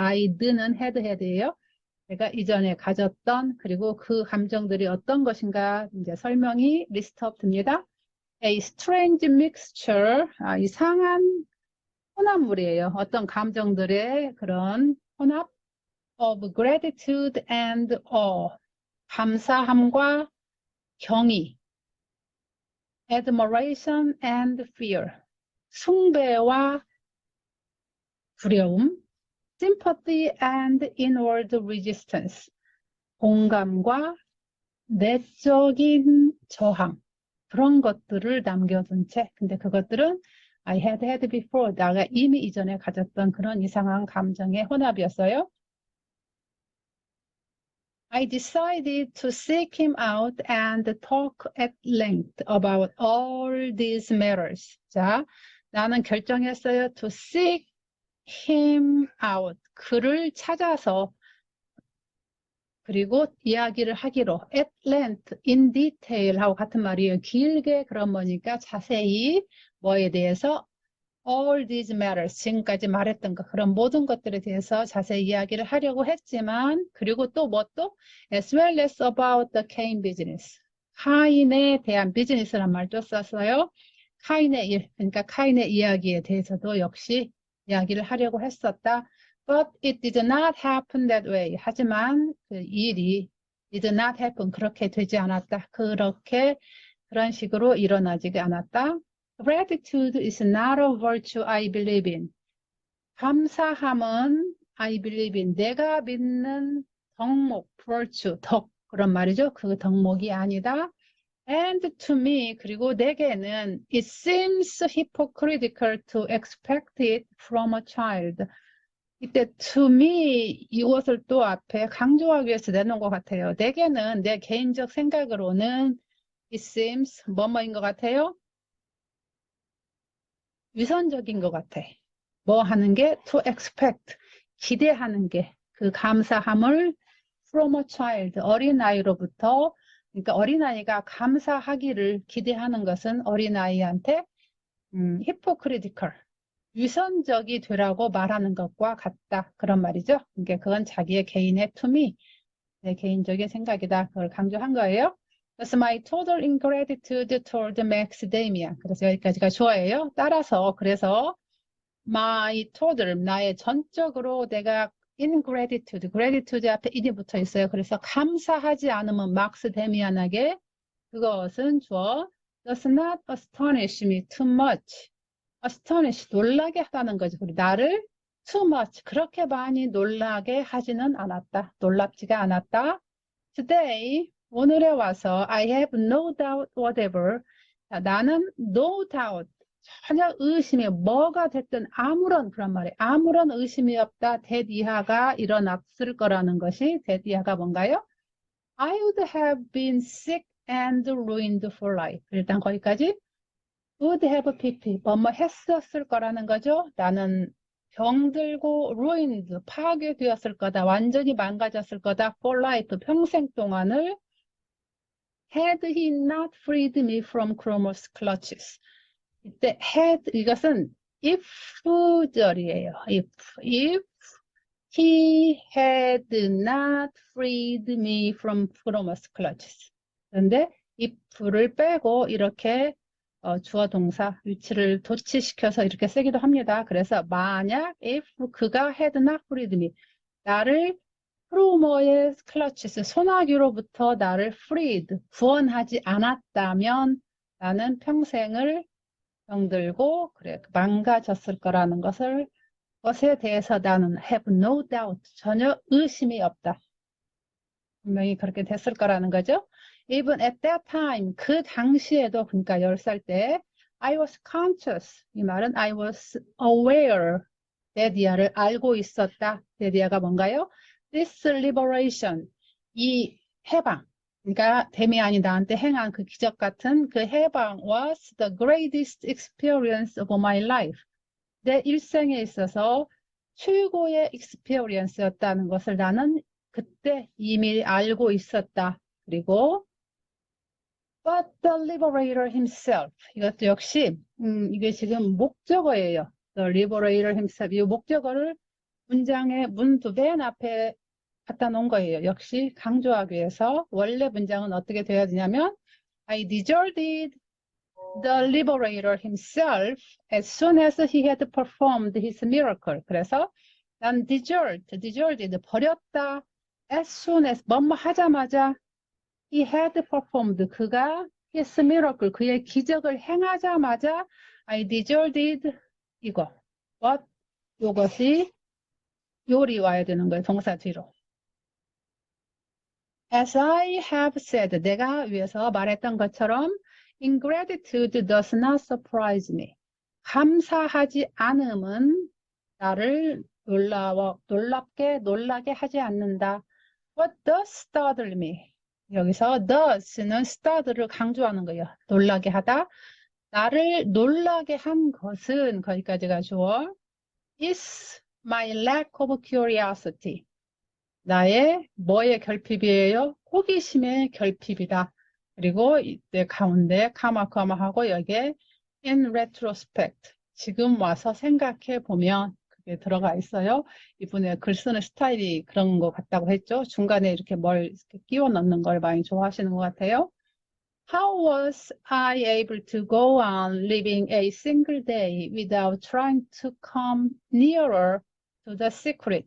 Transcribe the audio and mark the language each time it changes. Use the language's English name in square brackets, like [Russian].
[Korean] I'd는 had예요. 내가 이전에 가졌던, 그리고 그 감정들이 어떤 것인가 이제 설명이 리스트업 됩니다. [English] A strange mixture, [Korean] 이상한 혼합물이에요. 어떤 감정들의 그런 혼합 [English] of gratitude and awe, 감사함과 경의, admiration and fear, 숭배와 두려움, sympathy and inward resistance, [Korean] 공감과 내적인 저항, 그런 것들을 남겨둔 채. 근데 그것들은 [English] I had before, [Korean] 내가 이미 이전에 가졌던 그런 이상한 감정의 혼합이었어요. [English] I decided to seek him out and talk at length about all these matters. [Korean] 자, 나는 결정했어요. [English] To seek him out. [Korean] 그를 찾아서 그리고 이야기를 하기로 [English] at length, in detail [Korean] 하고 같은 말이에요. 길게 그런 거니까 자세히 뭐에 대해서 [English] all these matters, [Korean] 지금까지 말했던 것, 그런 모든 것들에 대해서 자세히 이야기를 하려고 했지만, 그리고 또 뭐 또? [English] as well as about the Cain business. [Korean] 카인에 대한 비즈니스란 말도 썼어요. 카인의 일, 그러니까 카인의 이야기에 대해서도 역시 이야기를 하려고 했었다. [English] But it did not happen that way. [Korean] 하지만 그 일이 [English] did not happen. [Korean] 그렇게 되지 않았다. 그런 식으로 일어나지 않았다. [English] Gratitude is not a virtue I believe in. [Korean] 감사함은 [English] I believe in. [Korean] 내가 믿는 덕목, virtue, 덕. 그런 말이죠. 그 덕목이 아니다. [English] And to me, [Korean] 그리고 내게는 [English] it seems hypocritical to expect it from a child. [Korean] 이때 to me 이것을 또 앞에 강조하기 위해서 내놓은 것 같아요. 내게는 내 개인적 생각으로는 [English] it seems [Korean] 뭐뭐인 것 같아요? 위선적인 것 같아. 뭐 하는 게? [English] to expect, [Korean] 기대하는 게. 그 감사함을 [English] from a child, [Korean] 어린아이로부터, 그러니까 어린아이가 감사하기를 기대하는 것은 어린아이한테 hypocritical, 위선적이 되라고 말하는 것과 같다. 그런 말이죠. 그러니까 그건 자기의 개인의 to me, 내 개인적인 생각이다. 그걸 강조한 거예요. [English] That's my total ingratitude toward Max Damia. [Korean] 그래서 여기까지가 좋아해요. 따라서 그래서 [English] my total, [Korean] 나의 전적으로 내가 ingratitude, gratitude 앞에 in이 붙어 있어요. 그래서 감사하지 않으면 막스 데미안에게 그것은 주어 [English] does not astonish me too much. [Korean] astonish, 놀라게 하다는 거지. 우리 나를 [English] too much, [Korean] 그렇게 많이 놀라게 하지는 않았다. 놀랍지가 않았다. [English] Today, [Korean] 오늘에 와서 [English] I have no doubt whatever. [Korean] 나는 [English] no doubt, [Korean] 전혀 의심이 뭐가 됐든 아무런 그런 말이에요. 아무런 의심이 없다. that 이하가 일어났을 거라는 것이 that 이하가 뭔가요? [English] I would have been sick and ruined for life. [Korean] 일단 거기까지 [English] would have pp, [Korean] 뭐뭐 했었을 거라는 거죠. 나는 병들고 ruined, 파괴되었을 거다. 완전히 망가졌을 거다. [English] for life, [Korean] 평생 동안을 [English] had he not freed me from Chronos clutches. [Korean] 이때 had, 이것은 if절이에요. [English] if he had not freed me from Chronos clutches. [Korean] 그런데 if를 빼고 이렇게 주어 동사 위치를 도치시켜서 이렇게 쓰기도 합니다. 그래서 만약 if 그가 [English] had not freed me, [Korean] 나를 크로머의 클러치스, 소나기로부터 나를 freed, 구원하지 않았다면 나는 평생을 병들고 그래 망가졌을 거라는 것에 대해서 나는 [English] have no doubt, [Korean] 전혀 의심이 없다. 분명히 그렇게 됐을 거라는 거죠. [English] Even at that time, [Korean] 그 당시에도, 그러니까 10살 때 [English] I was conscious, [Korean] 이 말은 [English] I was aware, [Korean] 데디아를 알고 있었다. 데디아가 뭔가요? [English] This liberation, [Korean] 이 해방, 그러니까 데미안이 나한테 행한 그 기적 같은 그 해방 [English] was the greatest experience of my life. [Korean] 내 일생에 있어서 최고의 experience였다는 것을 나는 그때 이미 알고 있었다. 그리고 [English] but the liberator himself. [Korean] 이것도 역시 이게 지금 목적어예요. [English] The liberator himself. [Korean] 이 목적어를 문장의 문두 맨 앞에 갖다 놓은 거예요. 역시 강조하기 위해서 원래 문장은 어떻게 되어야 되냐면 [English] I deserted the liberator himself as soon as he had performed his miracle. [Korean] 그래서 난 deserted, 버렸다. [English] as soon as, [Korean] 뭐뭐 하자마자 [English] he had performed, [Korean] 그가 [English] his miracle, [Korean] 그의 기적을 행하자마자 [English] I deserted, [Korean] 이거. what, 요것이 요리 와야 되는 거예요. 동사 뒤로. [English] As I have said, [Korean] 내가 위에서 말했던 것처럼 [English] ingratitude does not surprise me. [Korean] 감사하지 않음은 나를 놀랍게 하지 않는다. [English] What does startle me? [Korean] 여기서 does는 startle를 강조하는 거예요. 놀라게 하다. 나를 놀라게 한 것은 거기까지가 주어. [English] is my lack of curiosity. [Korean] 나의 뭐의 결핍이에요? 호기심의 결핍이다. 그리고 이때 가운데 카마하고 여기에 [English] in retrospect. [Korean] 지금 와서 생각해 보면 그게 들어가 있어요. 이분의 글 쓰는 스타일이 그런 것 같다고 했죠. 중간에 이렇게 뭘 이렇게 끼워 넣는 걸 많이 좋아하시는 것 같아요. [English] How was I able to go on living a single day without trying to come nearer to the secret?